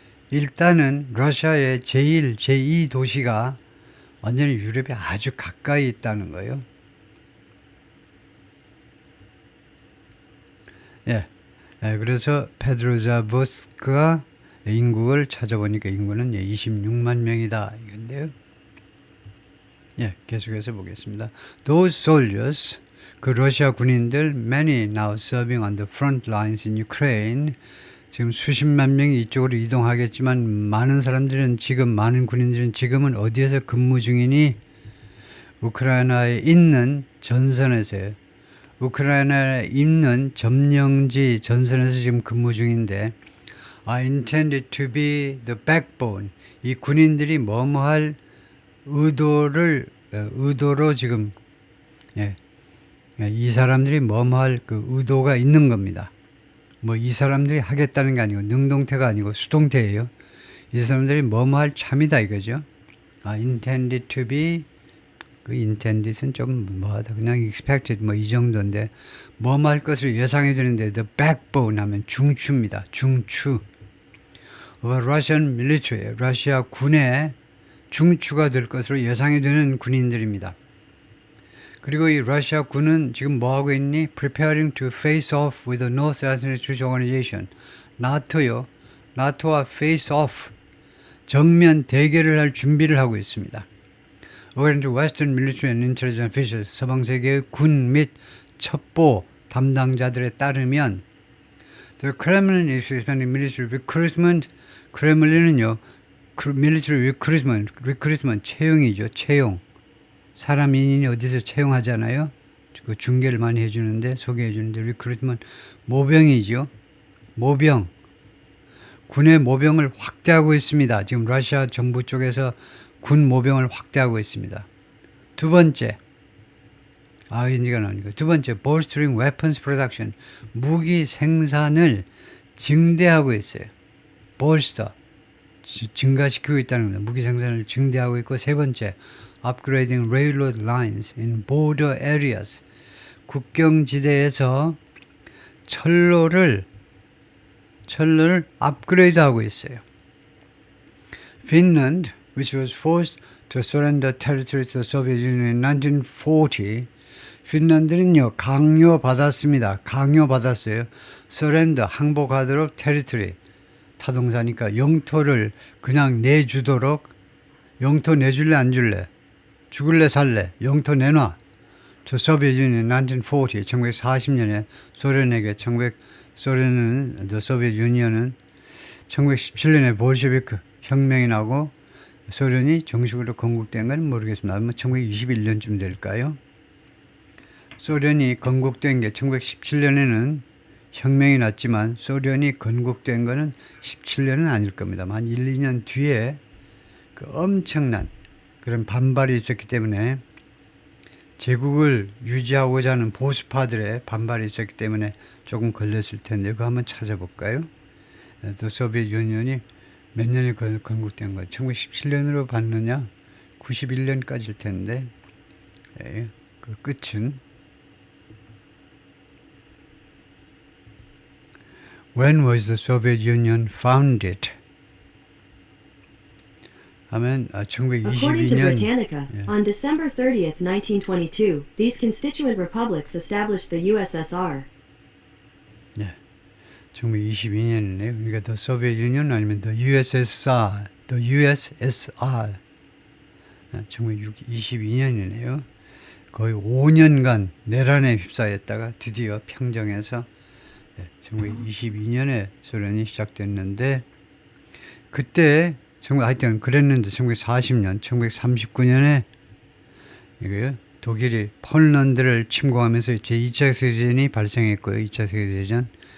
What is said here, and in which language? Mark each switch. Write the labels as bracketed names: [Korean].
[Korean] 일단은 러시아의 제1, 제2 도시가 완전히 유럽에 아주 가까이 있다는 거예요. 그래서 페트로자보스크가 인구를 찾아보니까 인구는 26만 명이다 이건데요. 계속해서 보겠습니다. [English] Those soldiers, [Korean] 그 러시아 군인들, [English] many now serving on the front lines in Ukraine. [Korean] 지금 수십만 명이 이쪽으로 이동하겠지만 많은 군인들은 지금은 어디에서 근무 중이니? 우크라이나에 있는 전선에서요. 우크라이나에 있는 점령지 전선에서 지금 근무 중인데 [English] are intended to be the backbone. [Korean] 이 군인들이 뭐뭐할 의도로 지금 이 사람들이 뭐뭐할 그 의도가 있는 겁니다. 뭐 이 사람들이 하겠다는 게 아니고 능동태가 아니고 수동태예요. 이 사람들이 뭐뭐할 참이다 이거죠. [English] intended to be [Korean] 그 intended은 좀 뭐하다 그냥 expected 뭐 이 정도인데 뭐뭐할 것을 예상해 주는데 [English] the backbone [Korean] 하면 중추입니다. 중추. [English] Russian military, [Korean] 러시아 군의 중추가 될 것으로 예상이 되는 군인들입니다. 그리고 이 러시아 군은 지금 뭐하고 있니? [English] Preparing to face off with the North Atlantic Treaty Organization. [Korean] 나토요. 나토와 [English] face off. [Korean] 정면 대결을 할 준비를 하고 있습니다. [English] According to Western military and intelligence officials, [Korean] 서방 세계의 군 및 첩보 담당자들에 따르면 [English] The Kremlin is expanding military recruitment. [Korean] 크레물린은요, [English] military recruitment, [Korean] 채용이죠, 채용. 사람 인인이 어디서 채용하잖아요. 그 중계를 많이 해주는데, 소개해주는데, recruitment, 모병이죠. 모병. 군의 모병을 확대하고 있습니다. 지금 러시아 정부 쪽에서 군 모병을 확대하고 있습니다. 두 번째, 인지가 나오니까. 두 번째, [English] bolstering weapons production. [Korean] 무기 생산을 증대하고 있어요. [English] bolster. [Korean] 증가시키고 있다는 겁니다. 무기 생산을 증대하고 있고, 세 번째, [English] upgrading railroad lines in border areas. [Korean] 국경지대에서 철로를 업그레이드하고 있어요. [English] Finland, which was forced to surrender territory to the Soviet Union in 1940, [Korean] 핀란드는요 강요받았습니다. 강요받았어요. surrender, 항복하도록 territory, 타동사니까 영토를 그냥 내주도록. 영토 내줄래 안 줄래? 죽을래 살래? 영토 내놔. [English] to Soviet Union in 1940, [Korean] 1940년에 소련에게 소련은 the Soviet Union은 1917년에 볼셰비크 혁명이 나고 소련이 정식으로 건국된 건 모르겠습니다. 아마 1921년쯤 될까요? 소련이 건국된 게 1917년에는 혁명이 났지만 소련이 건국된 거는 17년은 아닐 겁니다. 한 1, 2년 뒤에 그 엄청난 그런 반발이 있었기 때문에 제국을 유지하고자 하는 보수파들의 반발이 있었기 때문에 조금 걸렸을 텐데 그거 한번 찾아볼까요? 또 소비에트 유니언이 몇 년에 건국된 거예요? 1917년으로 봤느냐? 91년까지일 텐데 그 끝은 [English] When was the Soviet Union founded? [Korean] 하면 [English] According to [Korean] 1922년 [English] Britannica, on December 30th, 1922, these constituent republics established the USSR. [Korean] 1922년이네요. 그러니까 the Soviet Union 아니면 the USSR, the USSR. 1922년이네요. 거의 5년간 내란에 휩싸였다가 드디어 평정해서 1922년에 소련이 시작됐는데 그때 하여튼 그랬는데 1940년, 1939년에 독일이 폴란드를 침공하면서 제2차 세계대전이 발생했고요. 2차 세계대전.